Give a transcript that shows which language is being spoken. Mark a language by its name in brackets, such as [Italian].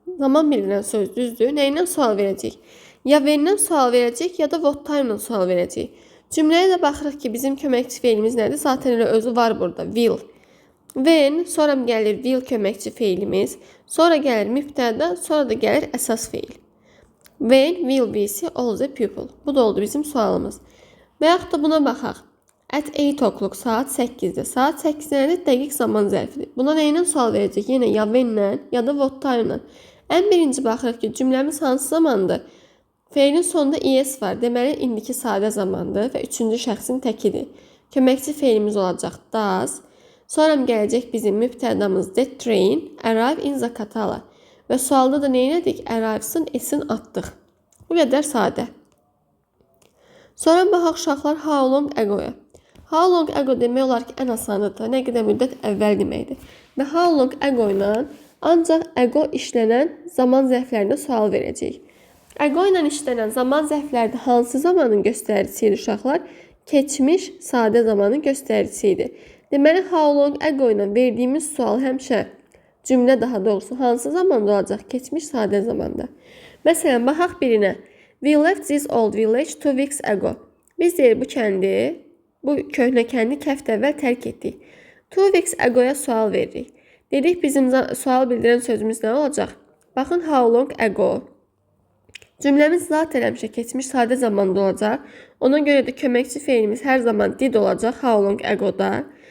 [Azerbaijani] Zaman bildirən söz düzdür. Nə ilə sual verəcək? Ya when-lə sual verəcək, ya da what time-la sual verəcək. Cümləyə də baxırıq ki, bizim köməkçi feilimiz nədir? Zaten elə özü var burada. Will. When, sonra gəlir will köməkçi feilimiz, sonra gəlir mübtəda, sonra da gəlir əsas feil. [English] When will we see all the people? [Azerbaijani] Bu da oldu bizim sualımız. Və yaxud da buna baxaq. [English] At 8 o'clock, [Azerbaijani] saat 8-də. Saat 8 nədir? Dəqiq zaman zərfidir. Buna nə ilə sual verəcək? Yenə ya when-lə, ya da what time-lə. Ən birinci baxırıq ki, cümləmiz hansı zamandır? Feilin sonunda es var. Deməli, indiki sadə zamandır və üçüncü şəxsin təkidir. Köməkçi feilimiz olacaq does. Sonra gələcək bizim mübtədamız [English] the train arrive in Zakatala. [Azerbaijani] Və sualda da nə elədik? Arrives'ın esin atdıq. Bu qədər sadə. Sonra baxaq uşaqlar how long ago-ya. How long ago demək olar ki, ən asanıdır. Nə qədər müddət əvvəl deməkdir. Və how long ago ilə ancaq ago işlənən zaman zərflərində sual verəcək. Ago ilə işlənən zaman zərflərdə hansı zamanın göstəricisi idi uşaqlar? Keçmiş sadə zamanın göstəricisi idi. Deməli, how long ago ilə verdiyimiz sual həmişə cümlə daha doğrusu hansı zamanda olacaq? Keçmiş sadə zamanda. Məsələn, baxaq birinə. [English] We left this old village 2 weeks ago. [Azerbaijani] Biz deyir bu kəndi, bu köhnə kəndi 2 həftə əvvəl tərk etdik. 2 weeks ago-ya sual veririk. Dedik bizim sual bildirən sözümüz nə olacaq? Baxın, how long ago. Cümləmiz zaten həmişə keçmiş sadə zamanda olacaq. Ona görə də köməkçi feilimiz hər zaman did olacaq how long ago-da.